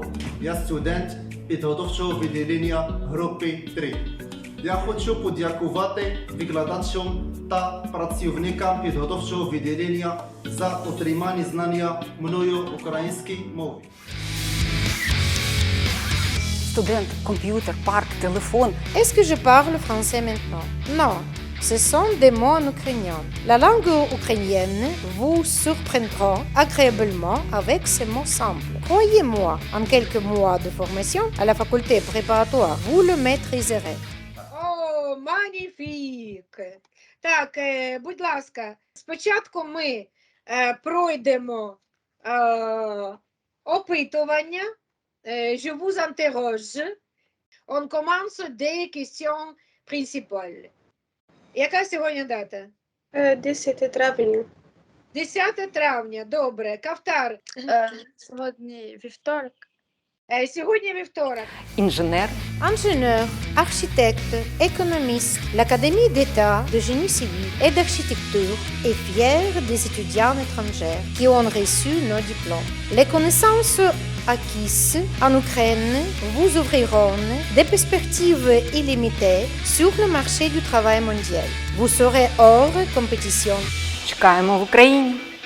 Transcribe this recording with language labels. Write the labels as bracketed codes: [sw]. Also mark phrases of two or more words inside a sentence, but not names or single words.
[uk] Я студент підготовчого відділення групи 3. Я хочу подякувати викладачам та працівникам підготовчого відділення за отримані знання мною української мови. Студент, комп'ютер, парк, телефон. [fr] Est-ce que je parle français maintenant? Non, ce sont des mots en ukrainien. La langue ukrainienne vous surprendra agréablement avec ces mots simples. Croyez-moi, en quelques mois de formation à la faculté préparatoire, vous le maîtriserez. О, маніфік! [uk] Так, будь ласка, спочатку ми пройдемо опитування. [fr] Je vous interroge. On commence des questions principales. [uk] Яка сьогодні дата? 10 травня. 10 травня, добре. Кавтар. Сьогодні вівторок. Сьогодні вівторок. Інженер. [fr] Ingénieur, architecte, économiste, l'Académie d'État de génie civil et d'architecture est fière des étudiants étrangers qui ont reçu nos diplômes. Les connaissances acquises en Ukraine vous ouvriront des perspectives illimitées sur le marché du travail mondial. Vous serez hors compétition. [uk] Чекаємо в Україні.